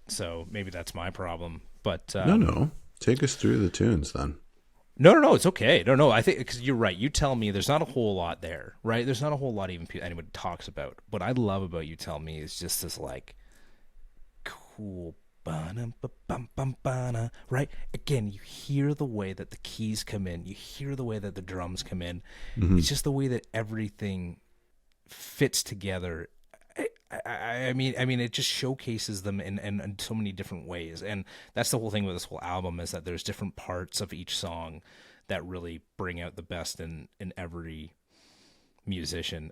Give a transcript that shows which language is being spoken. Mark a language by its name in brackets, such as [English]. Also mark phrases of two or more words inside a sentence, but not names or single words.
[English] So maybe that's my problem. But No. Take us through the tunes then. No, it's okay. No, I think because you're right. You tell me there's not a whole lot there, right? There's not a whole lot even anybody talks about. What I love about You Tell Me is just this like cool ba-na-ba-bum-bum-ba-na, right? Again, you hear the way that the keys come in. You hear the way that the drums come in. It's just the way that everything fits together. I mean, it just showcases them in so many different ways. And that's the whole thing with this whole album, is that there's different parts of each song that really bring out the best in every musician.